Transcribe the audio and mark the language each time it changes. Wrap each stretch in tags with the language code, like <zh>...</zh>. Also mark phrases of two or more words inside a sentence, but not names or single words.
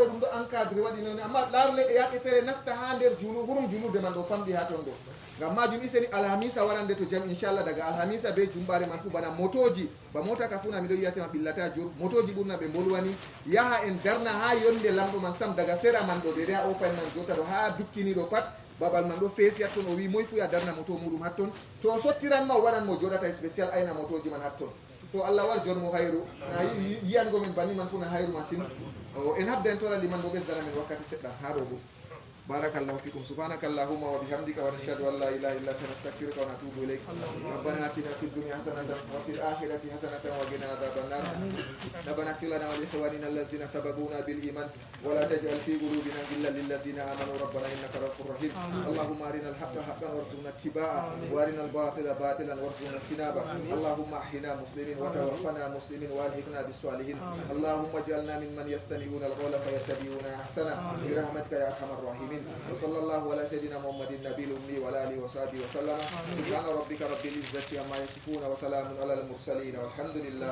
<ff>ɗum ɗo encadré waɗi noon amma laarle e yaɓe feere nasta ha nder hurum julurde man ɗo famɗi ha ton ɗo ngam majum iseni alhamisa warande to jam inchallah daga alhamisa be jumɓare man fu bana motoji ba mota ka funa miɗo yiyatema ɓillata jur motoji ɓurna ɓe bolwani yaha en darna ha yonde lamɗo man sam daga sera man ɗo ɓeɗe ha ofaen man jota ɗo ha dukkini ɗo pat babal man ɗo feesi hatton o wi moy fu ya darna moto muɗum hatton to o sottiranma o waɗanmo joɗata spécial ayna motoji man hatton to Allah war jonmo hayru na yiyango min banni man fu na hayru machine en habda en tora liman bo ɓesdana men wakkati seɗɗa ha ɗo bo</ff> <ar>بارك الله فيكم سبحانك اللهم وبحمدك ونشهد أن لا إله إلا أنت نستغفرك ونتوب إليك ربنا آتنا في الدنيا حسنة وفي الآخرة حسنة وقنا عذاب النار ربنا اغفر لنا ولإخواننا الذين سبقونا بالإيمان ولا تجعل في قلوبنا غلا للذين آمنوا ربنا إنك رؤوف رحيم اللهم أرنا الحق حقا وارزقنا اتباعه وأرنا الباطل باطلا وارزقنا اجتنابه اللهم أحينا مسلمين وتوفنا مسلمين وألحقنا بالصالحين اللهم اجعلنا ممن يستمعون القول فيتبعون أحسنه برحمتك يا أرحم الراحمين وصلى الله على سيدنا محمد النبي الأمي وعلى آله وصحبه وسلم سبحان ربك رب العزة عما يصفون وسلام على المرسلين والحمد لله</ar>